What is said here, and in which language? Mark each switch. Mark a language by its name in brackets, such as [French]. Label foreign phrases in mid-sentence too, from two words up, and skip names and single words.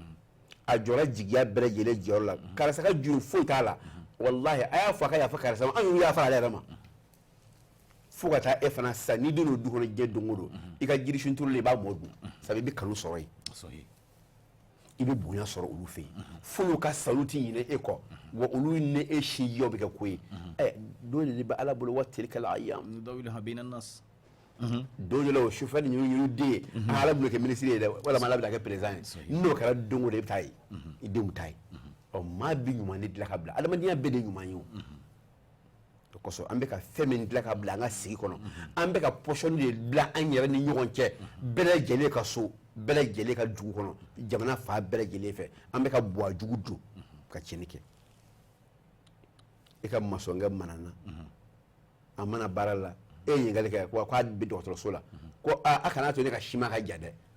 [Bambara] a jɔra jigiya bɛɛ lajɛlen jɔyɔrɔ la karisa ka juru foyi t'a la walahi a y'a fɔ a ka yafa karisa ma an y'u yafa ale yɛrɛ ma fo ka taa e fana sisan n'i donna o du kɔnɔ diɲɛ don o don i ka jirisun turulen i b'a mɔ dun sabu i bɛ kanu sɔrɔ yen i bɛ bonya sɔrɔ olu fɛ yen f'olu ka saluti ɲini e kɔ wa olu ni e sinjiyaw bɛ kɛ ko ye don de bɛ ala bolo [Arabic] وتلك الأيام نداولها بين الناس [Bambara] don dɔ la o chauffeur ɲu den ala bolo kɛ ministre ye dɛ walama ala bɛ kɛ président ye n'o kɛra don o don i bɛ taa ye i denw ta ye ɔ maa bi ɲuman de dilan ka bila adamadenya bɛɛ de ɲuman ye o o kosɔn an bɛ ka fɛn min dilan ka bila an ka sigi kɔnɔ an bɛ ka position de bila an yɛrɛ ni ɲɔgɔn cɛ bɛɛ lajɛlen ka so bɛɛ lajɛlen ka dugu kɔnɔ jamana fa bɛɛ lajɛlen fɛ an bɛ ka buwa jugu don ka tiɲɛni kɛ i ka masɔnkɛ manana a mana baara la e ye ɲininkali kɛ ko a bɛ dɔgɔtɔrɔso la ko a kana to ne ka sima ka ja dɛ